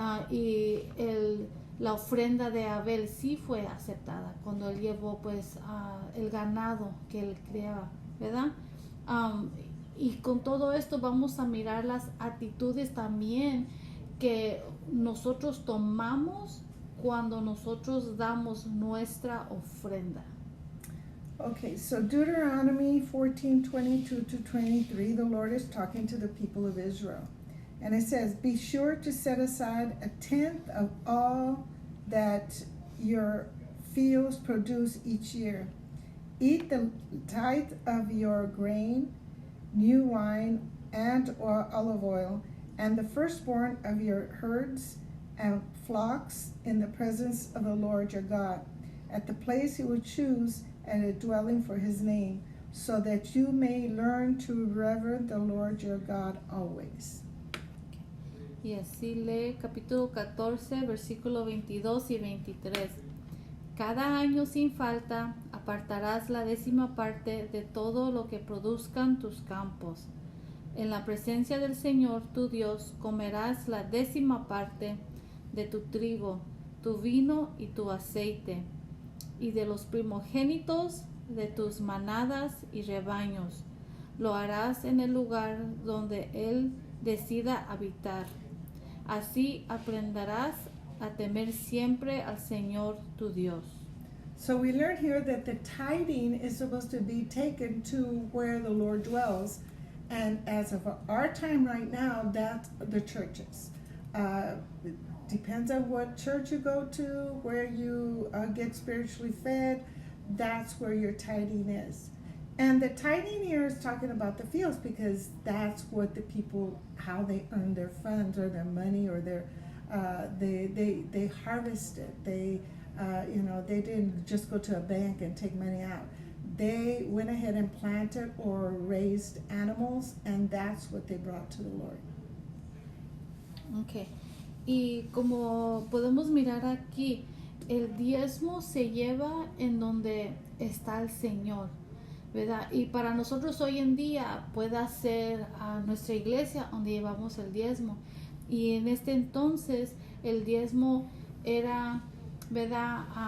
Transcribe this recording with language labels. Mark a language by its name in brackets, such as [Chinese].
[Spanish] Y la ofrenda de Abel sí fue aceptada cuando él llevó pues el ganado que él criaba, ¿verdad? Y con todo esto vamos a mirar las actitudes también que nosotros tomamos cuando nosotros damos nuestra ofrenda. [English] Okay, so Deuteronomy 14:22-23, the Lord is talking to the people of Israel. And it says, be sure to set aside 1/10 of all that your fields produce each year. Eat the tithe of your grain, new wine, and olive oil, and the firstborn of your herds and flocks in the presence of the Lord your God, at the place he will choose and a dwelling for his name, so that you may learn to reverence the Lord your God always. [Spanish] Y así lee capítulo 14, versículo 22 y 23. Cada año sin falta apartarás la 10ª parte de todo lo que produzcan tus campos. En la presencia del Señor tu Dios comerás la 10ª parte de tu trigo, tu vino y tu aceite, y de los primogénitos de tus manadas y rebaños. Lo harás en el lugar donde Él decida habitar. Así aprenderás a temer siempre al Señor tu Dios. [English] So we learn here that the tithing is supposed to be taken to where the Lord dwells. And as of our time right now, that's the churches. It depends on what church you go to, where you get spiritually fed. That's where your tithing is. And the tithing here is talking about the fields, because that's what the people, how they earn their funds or their money or their, they harvest it. They didn't just go to a bank and take money out. They went ahead and planted or raised animals, and that's what they brought to the Lord. Okay. [Spanish] Y como podemos mirar aquí, el diezmo se lleva en donde está el Señor, ¿verdad? Y para nosotros hoy en día puede ser a nuestra iglesia donde llevamos el diezmo. Y en este entonces el diezmo era, ¿verdad?